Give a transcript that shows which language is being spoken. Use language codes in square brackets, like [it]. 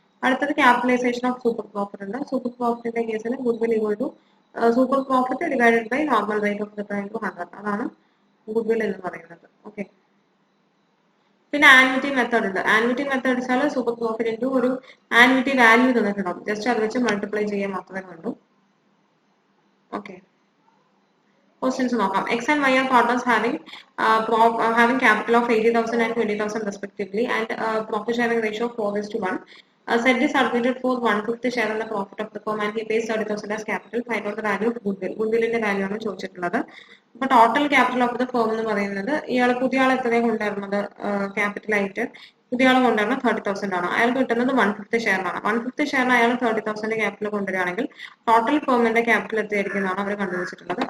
[en] അടുത്തത് capitalisation of super profit ഉണ്ട്. [ml] Super പ്രോഫിറ്റിന്റെ കേസിൽ [en] goodwill equal to super profit divided by normal rate of return into 100, [ml] അതാണ് goodwill എന്ന് പറയുന്നത്. [en] Okay. [ml] പിന്നെ ആൻവിറ്റി മെത്തേഡ് ഉണ്ട്. ആൻവിറ്റി മെത്തേഡ് വെച്ചാൽ സൂപ്പർ പ്രോഫിറ്റ് ഇൻറ്റു ഒരു ആൻവിറ്റി വാല്യൂ തന്നിട്ടുണ്ടാവും, ജസ്റ്റ് അത് വെച്ച് മൾട്ടിപ്ലൈ ചെയ്യാൻ മാത്രമേ ഉള്ളൂ. ഓക്കെ. Questions നോക്കാം. [en] X and Y are partners having capital of 80,000 and 20,000 respectively and profit sharing ratio of 4:1. Said is admitted for 1/5 share in the profit of the firm and he pays 30,000 as capital. Find out the value of goodwill. [ml] Goodwillന്റെ value ആണ് ചോദിച്ചിട്ടുള്ളത്. അപ്പൊ total capital of the firm എന്ന് പറയുന്നത് പുതിയ ആൾ എത്രയാണ് കൊണ്ടുവരുന്നത് capital ആയിട്ട്, പുതിയ ആൾ കൊണ്ടുവരുന്നത് 30,000 ആണ്. അയാൾക്ക് കിട്ടുന്നത് 1/5 ഷെയറിനാണ്. 1/5 ഷെയറിന് അയാൾ 30,000 ക്യാപിറ്റൽ കൊണ്ടുവരികയാണെങ്കിൽ ടോട്ടൽ ഫേമിന്റെ ക്യാപിറ്റൽ എത്രയായിരിക്കുന്നതാണ് അവർ കണ്ടുപിടിച്ചിട്ടുള്ളത്.